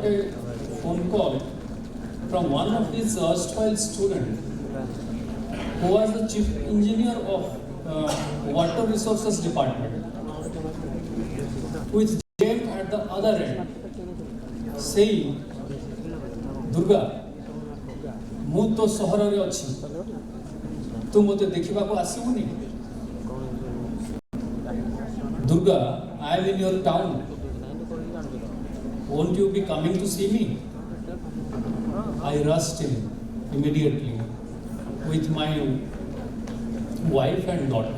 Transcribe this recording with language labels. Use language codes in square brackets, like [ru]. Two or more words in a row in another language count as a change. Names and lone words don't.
[en] a phone call from one of his erstwhile students who was the chief engineer of water resources department, with came at the other end, saying, Durga, [or] ମୁଁ ତ ସହରରେ ଅଛି, ତୁ ମୋତେ ଦେଖିବାକୁ ଆସିବୁନି? [en] Durga, I am in your town. Won't you be coming to see me? I rushed in immediately with my wife and daughter.